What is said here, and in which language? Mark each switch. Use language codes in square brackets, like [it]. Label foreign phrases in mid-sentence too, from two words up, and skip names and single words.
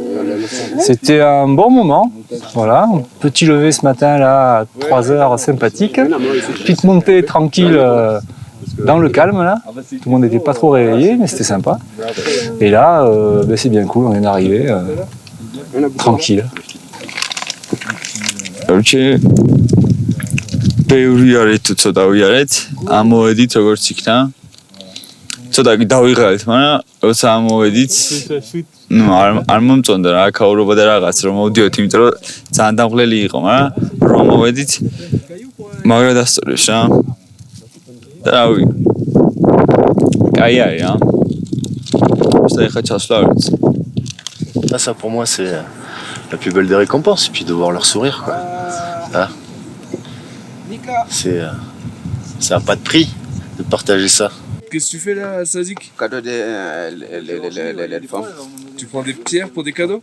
[fr] C'était un bon moment. Voilà, un petit lever ce matin là, à 3h, sympathique. Petite montée tranquille dans le calme là. Tout le monde n'était pas trop réveillé, mais c'était sympa. Et là, c'est bien cool, on est arrivé tranquille. [ka] ბევრიარეთ თუ ცოტა ვიარეთ, ამოვედით როგორც იქნა. ცოტა დავიღალეთ, მაგრამ როცა ამოვედით, არ მომწონდა რა, აქაურობა და რაღაც რომ მოვდიოთ, იმიტომ რომ ძალიან დამღლელი იყო, მაგრამ რომ მოვედით, მაგრა დასწორეს რა. და რავი. კაი არის რა. ეხლა ჩასვლა ვერც. [fr] Ça pour moi c'est la plus belle des récompenses, et puis de voir leur sourire quoi. Hein? C'est ça n'a pas de prix de partager ça. Qu'est-ce que tu fais là, Sazik? Cadeau des femmes. Tu prends des pierres pour des cadeaux?